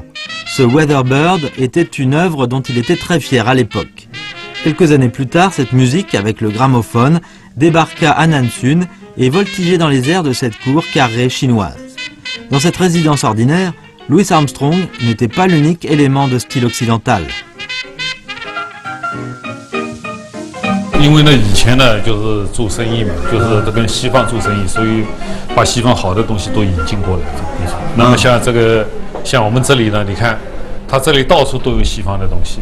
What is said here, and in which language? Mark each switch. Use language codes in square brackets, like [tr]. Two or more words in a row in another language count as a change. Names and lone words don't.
[fr] Ce Weatherbird était une œuvre dont il était très fier à l'époque. Quelques années plus tard, cette musique, avec le gramophone, débarqua à Nansun et voltigeait dans les airs de cette cour carrée chinoise. Dans cette résidence ordinaire, Louis Armstrong n'était pas l'unique élément de style occidental. [zh] 因为呢，以前呢就是做生意嘛，就是跟西方做生意，所以把西方好的东西都引进过来。那么像这个，像我们这里呢，你看，它这里到处都有西方的东西。